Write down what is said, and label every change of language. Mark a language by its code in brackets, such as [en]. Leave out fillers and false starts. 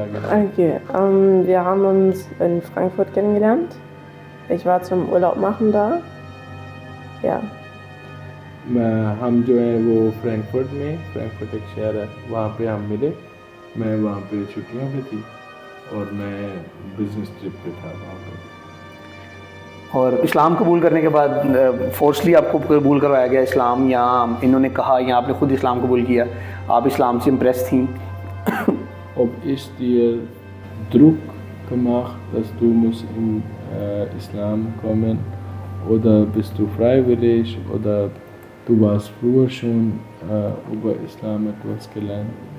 [de] Okay, wir haben uns in Frankfurt kennengelernt. Ich war zum Urlaub machen da. Ja. [ur] ہم جو ہیں وہ Frankfurt میں, فرینکفرٹ ایک شہر ہے, وہاں پہ ہم ملے. میں وہاں پہ چھٹیوں پہ تھی اور میں بزنس ٹرپ پہ تھا وہاں پہ. اور اسلام قبول کرنے کے بعد فورسلی آپ کو قبول کروایا گیا اسلام, یا انہوں نے کہا, یا آپ نے خود اسلام قبول کیا, آپ اسلام سے امپریس تھیں؟ [de] Ob ich dir Druck gemacht, dass du musst in Islam kommen, oder bist du freiwillig, oder du warst früher schon über Islam etwas gelernt?